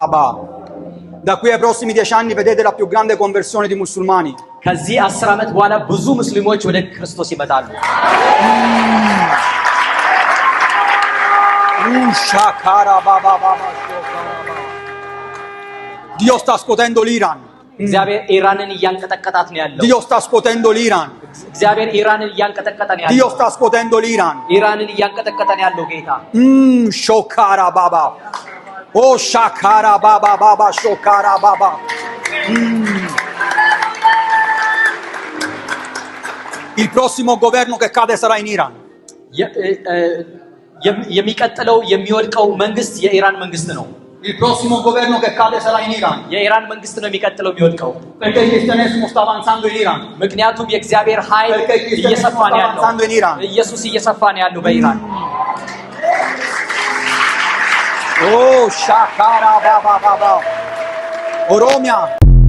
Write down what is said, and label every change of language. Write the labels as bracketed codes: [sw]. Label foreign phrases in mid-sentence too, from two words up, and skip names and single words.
[it] Da qui ai prossimi 10 anni vedete la più grande conversione di musulmani. [am] ከዚህ 10 ዓመት በኋላ ብዙ ሙስሊሞች ወደ ክርስቶስ ይመጣሉ። [it] Dio sta scuotendo l'Iran. [am] እግዚአብሔር ኢራንን እያንቀጠቀጣት ነው ያለው። [it] Dio sta scuotendo l'Iran. [am] እግዚአብሔር ኢራንን እያንቀጠቀጠ ነው ያለው። [it] Dio sta scuotendo l'Iran. [am] ኢራንን እያንቀጠቀጠ ነው ያለው ጌታ። Shokara baba. Oh shakara baba baba shokara baba. [it] Il prossimo governo che cade sarà in Iran. [am] የሚቀጥለው የሚወድቀው መንግስት የኢራን መንግስት ነው። [it] Il prossimo governo che cade sarà in Iran. [am] የኢራን መንግስት ነው የሚቀጥለው የሚወድቀው። [it] Perché il cristianesimo sta avanzando in Iran. [am] ምክንያቱም የእግዚአብሔር ኃይል እየሰፋ ነው ያለው። ኢየሱስ እየሰፋ ነው ያለው በኢራን። Oh shakara baba baba. Oromia